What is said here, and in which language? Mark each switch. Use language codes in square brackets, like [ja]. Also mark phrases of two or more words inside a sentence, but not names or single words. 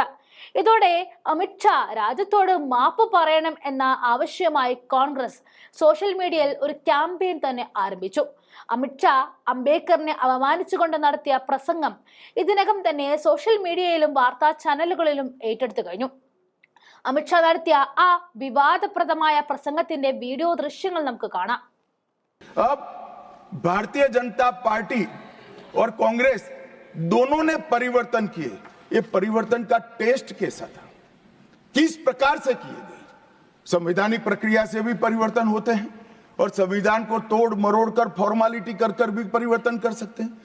[ml] ഇതോടെ അമിത്ഷാ രാജ്യത്തോട് മാപ്പ് പറയണം എന്ന ആവശ്യമായി കോൺഗ്രസ് സോഷ്യൽ മീഡിയയിൽ ഒരു ക്യാമ്പയിൻ തന്നെ ആരംഭിച്ചു. അമിത്ഷാ അംബേദ്കറിനെ അപമാനിച്ചുകൊണ്ട് നടത്തിയ പ്രസംഗം ഇതിനകം തന്നെ സോഷ്യൽ മീഡിയയിലും വാർത്താ ചാനലുകളിലും ഏറ്റെടുത്തു കഴിഞ്ഞു. അമിത്ഷാ നടത്തിയ ആ വിവാദപ്രദമായ പ്രസംഗത്തിന്റെ വീഡിയോ ദൃശ്യങ്ങൾ നമുക്ക് കാണാം. [hi] अब भारतीय जनता पार्टी और कांग्रेस दोनों ने परिवर्तन किए. ये परिवर्तन का टेस्ट कैसा था, किस प्रकार से किए गए? संवैधानिक प्रक्रिया से भी परिवर्तन होते हैं और संविधान को तोड़ मरोड़ कर फॉर्मेलिटी कर कर भी परिवर्तन कर सकते हैं.